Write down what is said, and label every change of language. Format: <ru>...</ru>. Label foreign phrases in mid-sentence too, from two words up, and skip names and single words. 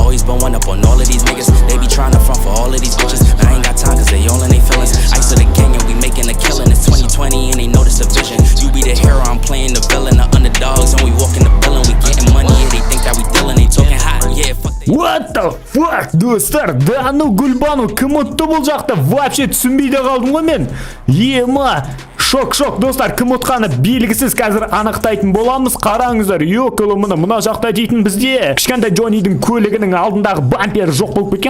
<en>Always been one up on all of these niggas. They be trying to front for all of these bitches. I ain't got time cause they all in they feelings. Ice of the gang and we making a killing. It's 2020 and they notice the vision. You be the hero, I'm playing the villain. The underdogs and we walking the villain. We getting money, yeah, they think that we dealing. They talking hot, yeah, fuck they. What the fuck,</en> <kk>достар?</kk> <ru>Да ну</ru> <kk>гүлбану, кім ұтты бұл жақта? Вообще түсінбей де қалдым ғой мен. Ема, шок, достар, кім ұтқаны белгісіз, қазір анықтайтын боламыз. Қараңыздар, ёкалы, мына жақта дейтін бізде кішкентай Джоннидің көлігінің алдындағы бампері жоқ болып кеткен.</kk>